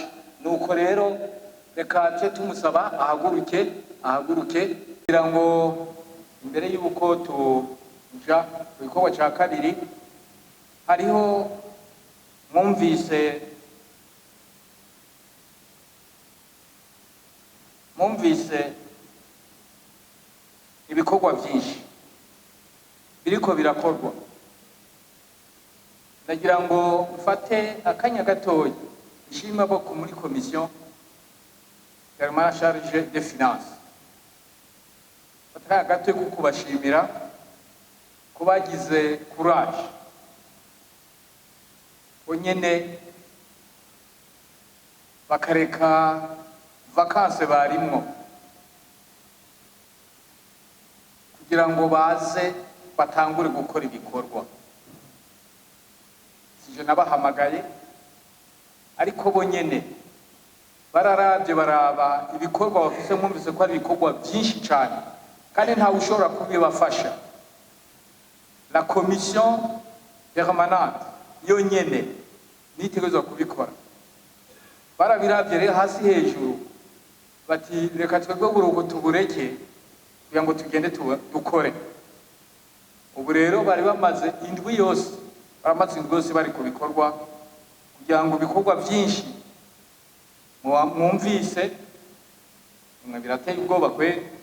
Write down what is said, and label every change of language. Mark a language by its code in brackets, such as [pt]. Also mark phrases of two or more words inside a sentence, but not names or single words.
[rn] Nuko rero reka tuje tumusaba ahaguruke kugira ngo imbere y'uko tuja ku gikorwa cya kabiri hariho mwumvise ibikorwa byinshi biriko birakorwa. Ndagira ngo mfate akanya gatoya ishima boko muri [fr] commission permanente charge des finances [rn] fataka gatoya ko kubashimira ko bagize courage onyene bakareka vacances barimwo kugira ngo baze batangure gukora ibikorwa. Sije nabahamagaye ariko bonyene bararavye baraba ibikorwa bafise, mwumvise ko ari ibikorwa byinshi cyane kandi nta ushobora kubibafasha. [fr] La commission permanente [rn] yonyene nitegerezwa kubikora. Barabiravye rero hasi hejuru bati reka twebwe buruko tubureke kugira ngo tugende dukore. Ubu rero bari bamaze indwi yose bari ku bikorwa kugira ngo ibikorwa byinshi mwumvise mwe birateye ubwoba kwe.